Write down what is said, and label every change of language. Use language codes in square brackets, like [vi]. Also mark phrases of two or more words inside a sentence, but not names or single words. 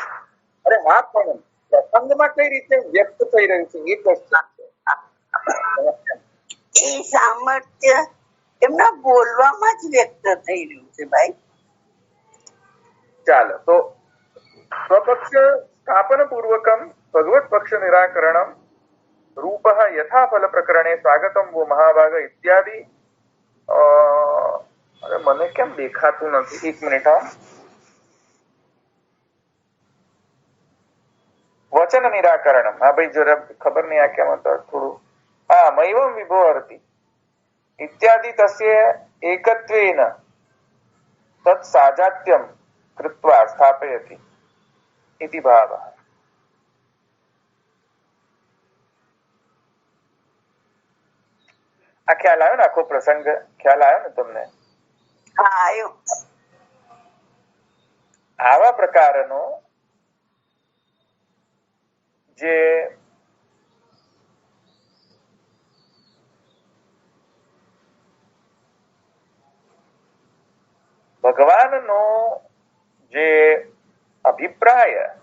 [gu] અરે હા, પણ પ્રસંગમાં કઈ રીતે વ્યક્ત થઈ રહ્યું છે એ ક્વેશ્ચન છે. એ સામર્થ્ય એમના બોલવામાં જ વ્યક્ત થઈ રહ્યું છે ભાઈ. ચાલો, તો [sa] स्वपक्ष स्थापन पूर्वकम भगवत पक्ष निराकरणम रूपः यथा फल प्रकरणे स्वागतम वो महाभाग इत्यादि अरे [gu] મને કેમ દેખાતું નથી? એક મિનિટ હા. [sa] वचन निराकरणम. [gu] હા ભાઈ જરા ખબર નહીં આ કેમ હતું થોડું. હા [sa] मैवम विभोर्ति इत्यादि तस्य एकत्वेन तत् साजात्यं कृत्वा स्थापयति इति भावः. [gu] આ ખ્યાલ આવ્યો ને? આખો પ્રસંગ ખ્યાલ આવ્યો ને તમને? હા આવ્યો. આવા પ્રકારનો જે ભગવાનનો જે અભિપ્રાય